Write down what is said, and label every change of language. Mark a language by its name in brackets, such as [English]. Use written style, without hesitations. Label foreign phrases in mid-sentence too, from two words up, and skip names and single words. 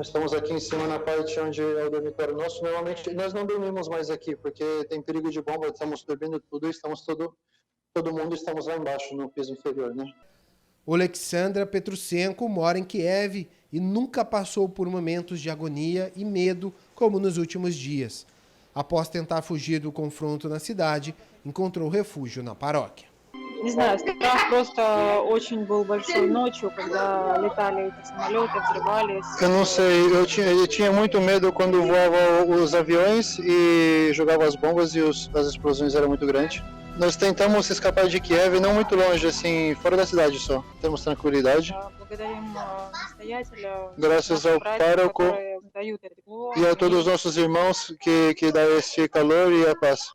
[Portuguese] Estamos aqui em cima na parte onde é o dormitório nosso. Normalmente nós não dormimos mais aqui, porque tem perigo de bomba, estamos dormindo tudo, todo mundo estamos lá embaixo, no piso inferior, né? Oleksandra Petrusenko mora em Kiev e nunca passou por momentos de agonia e medo como nos últimos dias. Após tentar fugir do confronto na cidade, encontrou refúgio na paróquia. [Russian] Не знаю, страх просто очень был большой ночью, когда летали эти самолеты, взрывались. [Portuguese] Eu não sei, eu tinha muito medo quando voavam os aviões e jogavam as bombas e as explosões eram muito grandes. Nós tentamos escapar de Kiev, não muito longe, assim, fora da cidade só. Temos tranquilidade. Graças ao pároco e a todos os nossos irmãos que dão este calor e a paz.